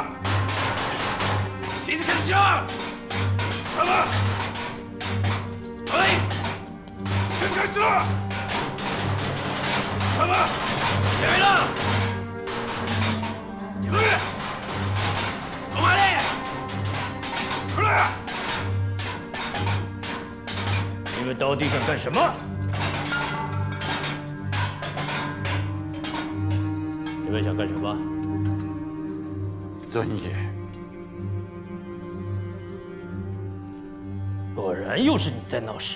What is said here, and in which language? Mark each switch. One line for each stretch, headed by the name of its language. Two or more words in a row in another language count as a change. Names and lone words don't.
Japanese: 静かにしろ！貴様！おい！静かにしろ！貴様！やめろ！急げ！止まれ！こら！
Chinese: 你们到底想干什么？你们想干什么？尊爷，果然又是你在闹事。